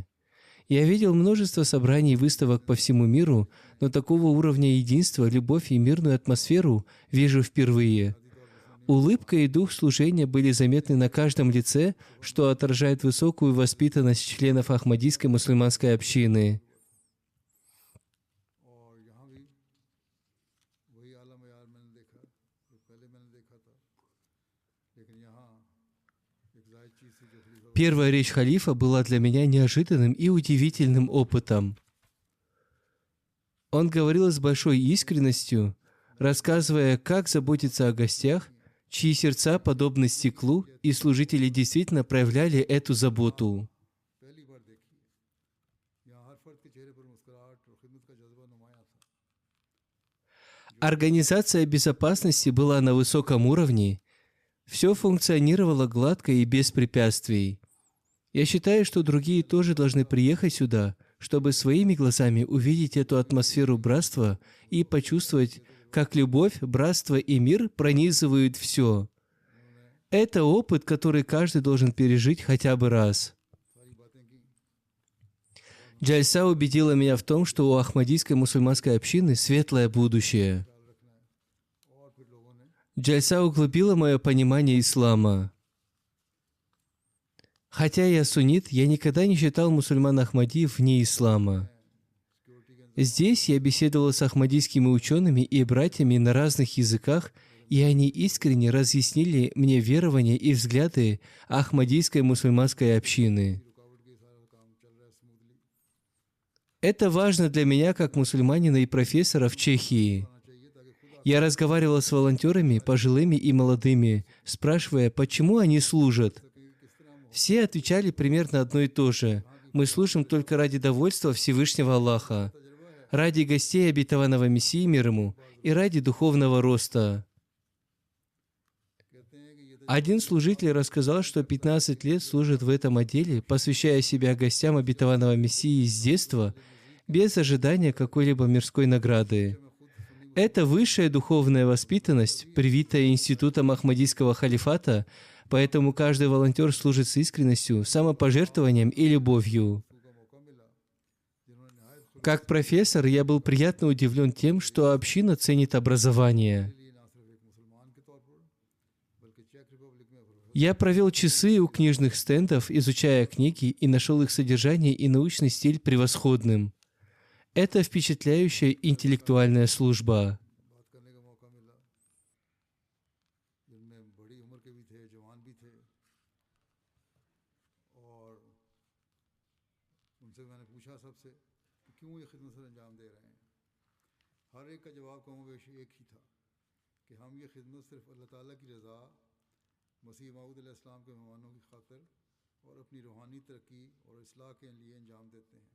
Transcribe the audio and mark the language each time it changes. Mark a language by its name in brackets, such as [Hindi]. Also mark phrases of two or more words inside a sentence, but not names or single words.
[Russian] Я видел множество собраний и выставок по всему миру, но такого уровня единства, любовь и мирную атмосферу вижу впервые. Улыбка и дух служения были заметны на каждом лице, что отражает высокую воспитанность членов Ахмадийской мусульманской общины. [Urdu] اور یہاں بھی وہی اعلیٰ معیار میں نے دیکھا جو پہلے میں نے دیکھا تھا، لیکن یہاں ایک زائد چیز تھی جو خلیفہ [Russian] Первая речь халифа была для меня неожиданным и удивительным опытом. Он говорил с большой искренностью, рассказывая, как заботиться о гостях, чьи сердца подобны стеклу, и служители действительно проявляли эту заботу. [Urdu] پہلی بار دیکھی ہے. یہاں ہر فرد کے چہرے پر مسکراہٹ اور خدمت کا جذبہ نمایاں تھا. [Russian] Организация безопасности была на высоком уровне, все функционировало гладко и без препятствий. Я считаю, что другие тоже должны приехать сюда, чтобы своими глазами увидеть эту атмосферу братства и почувствовать, как любовь, братство и мир пронизывают все. Это опыт, который каждый должен пережить хотя бы раз. [Urdu] ساری باتیں کی [Russian] Джальса убедила меня в том, что у Ахмадийской мусульманской общины светлое будущее. [Urdu] خیال رکھنا ہے۔ اور پھر لوگوں نے [Russian] Джальса углубила мое понимание ислама. Хотя я суннит, я никогда не считал мусульман Ахмадиев вне ислама. Здесь я беседовал с ахмадийскими учеными и братьями на разных языках, и они искренне разъяснили мне верования и взгляды Ахмадийской мусульманской общины. [Urdu] رکاوٹ کے سارا کام چل رہا ہے سموتھلی. [Russian] Это важно для меня как мусульманина и профессора в Чехии. [Urdu] آنا چاہیے تاکہ خود [Russian] Я разговаривала с волонтерами, пожилыми и молодыми, спрашивая, почему они служат. Все отвечали примерно одно и то же. Мы служим только ради довольства Всевышнего Аллаха, ради гостей обетованного Мессии мир ему и ради духовного роста. [Urdu] کہتے ہیں کہ یہ [Russian] Один служитель рассказал, что 15 лет служит в этом отделе, посвящая себя гостям обетованного Мессии с детства, без ожидания какой-либо мирской награды. Это высшая духовная воспитанность, привитая институтом Ахмадийского халифата, поэтому каждый волонтер служит с искренностью, самопожертвованием и любовью. [Urdu] کا موقع ملا جنہوں نے نہایت [Russian] Как профессор, я был приятно удивлен тем, что община ценит образование. [Urdu] لیے نہ صرف ایک مسلمان کے طور پر بلکہ چیک ریپبلک میں پروفیسر [Russian] Я провел часы у книжных стендов, изучая книги, и нашел их содержание и научный стиль превосходным. Это впечатляющая интеллектуальная служба. [Urdu] بات کرنے کا موقع ملا جن میں بڑی عمر کے بھی تھے جوان بھی تھے اور ان سے میں نے پوچھا سب سے کہ کیوں یہ خدمت سر انجام دے رہے ہیں. ہر ایک کا جواب کم و بیش ایک ہی تھا کہ ہم یہ خدمت صرف اللہ تعالیٰ کی رضا مسیح موعود علیہ السلام کے مہمانوں کی خاطر اور اپنی روحانی ترقی اور اصلاح کے لیے انجام دیتے ہیں.